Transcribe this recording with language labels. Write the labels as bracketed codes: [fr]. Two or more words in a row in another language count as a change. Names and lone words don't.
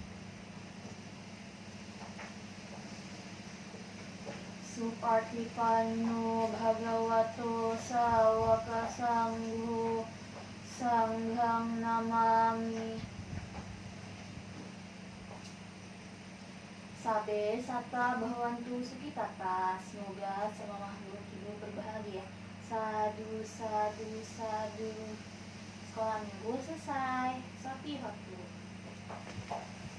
[pi] Supartipanno bhagavato sawaka sangho sanghang namami. Sabe sata bhavantu sukitata. [id] Semoga semua makhluk hidup berbahagia. [pi] Sadu, sadu, sadu. [id] Sekolah minggu selesai. [pi] Sotihotu.